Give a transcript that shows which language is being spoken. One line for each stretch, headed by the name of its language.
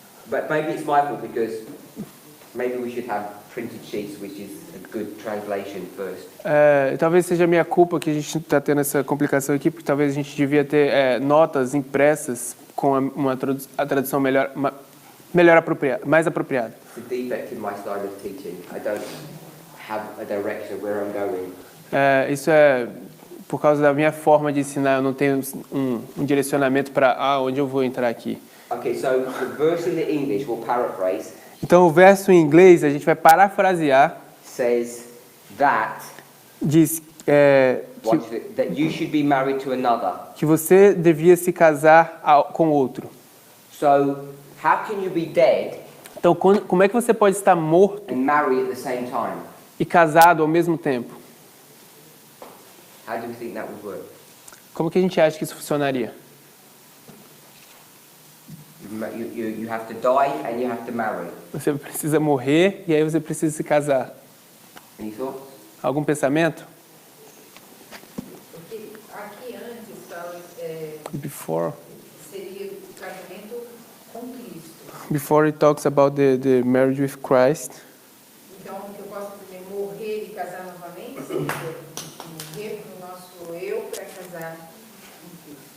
English: But maybe it's my fault because maybe we should have printed sheets, which is a good translation first.
Portuguese: Talvez seja minha culpa que a gente está tendo essa complicação aqui, porque talvez a gente devia ter notas impressas com a tradução mais apropriada.
English: It's a defect in my style of teaching. I don't have a direction where I'm going.
Portuguese: Isso é por causa da minha forma de ensinar, eu não tenho um direcionamento para onde eu vou entrar aqui.
English: Okay, so the verse in the English, we'll paraphrase,
Portuguese: Então o verso em inglês, a gente vai parafrasear,
English: says that,
Portuguese: diz
English: that you should be married to another.
Portuguese: que você devia se casar com outro.
English: So, how can you be dead
Portuguese: Então como é que você pode estar morto
English: and marry at the same time?
Portuguese: e casado ao mesmo tempo?
English: How do we think that would work?
Portuguese: Como que a gente acha que isso funcionaria?
English: You have to die and you have to marry.
Portuguese: Você precisa morrer e aí você precisa se casar.
English: Any thoughts?
Portuguese: Algum pensamento? Porque aqui antes fala,
English: Before
Portuguese: seria o casamento com Cristo.
English: Before it talks about the marriage with Christ.
Portuguese: Então, que eu posso também morrer e casar novamente, morrer para o nosso eu para casar com Cristo.